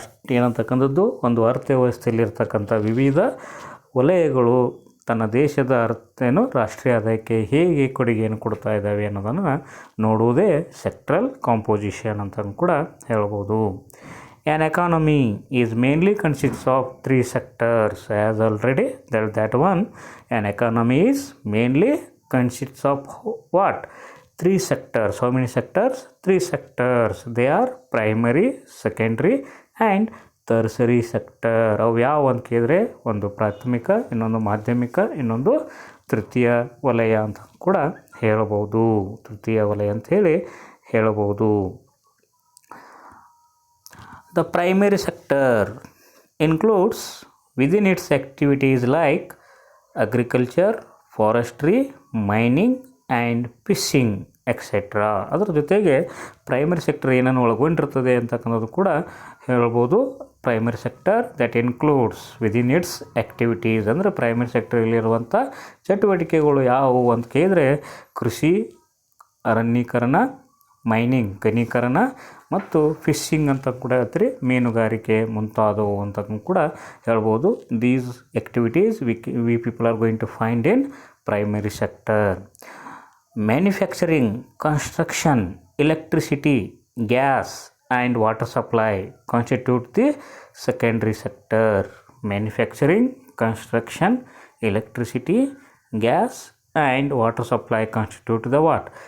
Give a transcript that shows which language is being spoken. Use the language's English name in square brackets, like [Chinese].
[Kannada] ಏನಂತಕ್ಕಂಥದ್ದು ಒಂದು ಅರ್ಥವ್ಯವಸ್ಥೆಯಲ್ಲಿರ್ತಕ್ಕಂಥ ವಿವಿಧ ವಲಯಗಳು ತನ್ನ ದೇಶದ ರಾಷ್ಟ್ರೀಯ ಆದಾಯಕ್ಕೆ ಹೇಗೆ ಕೊಡುಗೆಯನ್ನು ಕೊಡ್ತಾ ಇದ್ದಾವೆ ಅನ್ನೋದನ್ನು ನೋಡುವುದೇ ಸೆಕ್ಟ್ರಲ್ ಕಾಂಪೋಸಿಷನ್ ಅಂತ ಕೂಡ ಹೇಳ್ಬೋದು. [English] An economy is mainly consists of 3 sectors. As already that one, an economy is mainly consists of what? 3 sectors. How many sectors? 3 sectors. They are primary, secondary and tertiary sector. [Kannada] ಅವು ಯಾವ ಅಂತ ಕೇಳಿದ್ರೆ, ಒಂದು ಪ್ರಾಥಮಿಕ, ಇನ್ನೊಂದು ಮಾಧ್ಯಮಿಕ, ಇನ್ನೊಂದು ತೃತೀಯ ವಲಯ ಅಂತ ಕೂಡ ಹೇಳಬಹುದು. ತೃತೀಯ ವಲಯ ಅಂತ ಹೇಳಿ ಹೇಳಬಹುದು. [English] The primary sector includes within its activities like agriculture, forestry, mining and fishing etcetera. [Kannada] ಅದರ ಜೊತೆಗೆ ಪ್ರೈಮರಿ ಸೆಕ್ಟರ್ ಏನನ್ನು ಒಳಗೊಂಡಿರ್ತದೆ ಅಂತಕ್ಕಂಥದ್ದು ಕೂಡ ಹೇಳ್ಬೋದು. [English] primary sector that includes within its activities, [Kannada] ಅಂದರೆ ಪ್ರೈಮರಿ ಸೆಕ್ಟರಲ್ಲಿರುವಂಥ ಚಟುವಟಿಕೆಗಳು ಯಾವುವು ಅಂತ ಕೇಳಿದರೆ, ಕೃಷಿ, ಅರಣ್ಯೀಕರಣ, ಮೈನಿಂಗ್ ಖನೀಕರಣ ಮತ್ತು ಫಿಶಿಂಗ್ ಅಂತ ಕೂಡ ಹೇಳ್ತೀರಿ, ಮೀನುಗಾರಿಕೆ ಮುಂತಾದವು ಅಂತ ಕೂಡ ಹೇಳ್ಬೋದು. [English] These activities we people are going to find in primary sector. Manufacturing, construction, electricity, gas and water supply constitute the secondary sector. Manufacturing, construction, electricity, gas and water supply constitute the what?